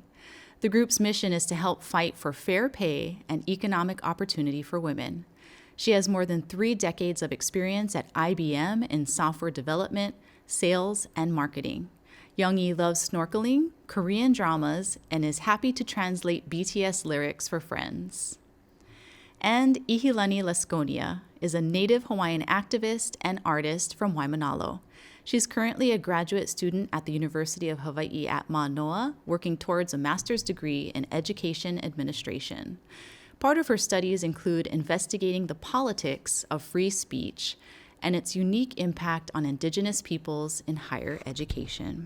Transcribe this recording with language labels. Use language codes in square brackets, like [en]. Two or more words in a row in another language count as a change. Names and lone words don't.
[en] The group's mission is to help fight for fair pay and economic opportunity for women. She has more than 3 decades of experience at IBM in software development, sales, and marketing. Youngchee loves snorkeling, Korean dramas, and is happy to translate BTS lyrics for friends. And ʻIhilani Lasconia is a Native Hawaiian activist and artist from Waimanalo. She's currently a graduate student at the University of Hawaii at Mānoa, working towards a master's degree in education administration. Part of her studies include investigating the politics of free speech and its unique impact on Indigenous peoples in higher education.